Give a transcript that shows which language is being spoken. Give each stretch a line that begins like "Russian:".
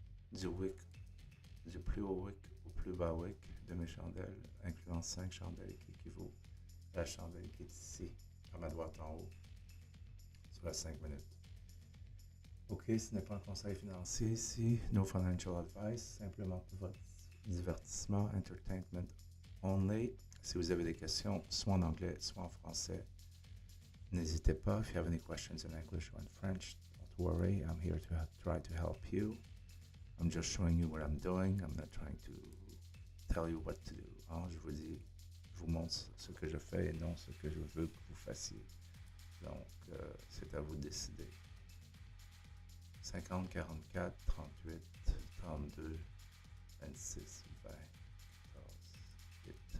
French: Du wick, du plus haut wick au plus bas wick de mes chandelles, incluant 5 chandelles qui équivaut à la chandelle qui est ici, à ma droite en haut, sur la 5 minutes. OK, ce n'est pas un conseil financier ici,
English: no financial advice,
French: simplement pour votre divertissement,
English: entertainment only.
French: Si vous avez des questions, soit en anglais, soit en français, n'hésitez pas.
English: If you have any questions in English or in French, don't worry, I'm here to try to help you. I'm just showing you what I'm doing. I'm not trying to tell you what to do. Hein?
French: Je vous montre ce que je fais et non ce que je veux que vous fassiez. Donc, c'est à vous de décider. 50, 44, 38, 32, 26, 20, 14, 8.